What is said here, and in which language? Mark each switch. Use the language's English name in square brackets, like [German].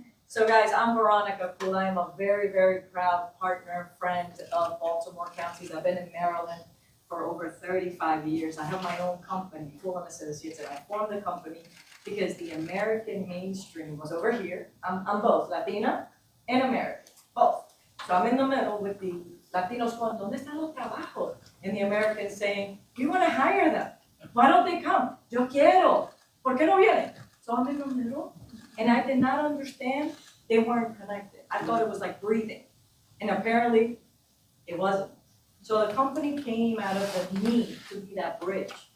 [English] So guys, I'm Veronica Kuhl. I'm a very, very proud partner, friend of Baltimore County. I've been in Maryland for over 35 years. I have my own company, Kuhl & Associates, and I formed the company because the American mainstream was over here. I'm both Latina and American, both. So I'm in the middle with the Latinos going, [Spanish] ¿Dónde están los trabajos? [English] And the Americans saying, you want to hire them. Why don't they come? [Spanish] Yo quiero. ¿Por qué no vienen? [English] So I'm in the middle, and I did not understand they weren't connected. I thought it was like breathing, and apparently it wasn't. So the company came out of the need to be that bridge.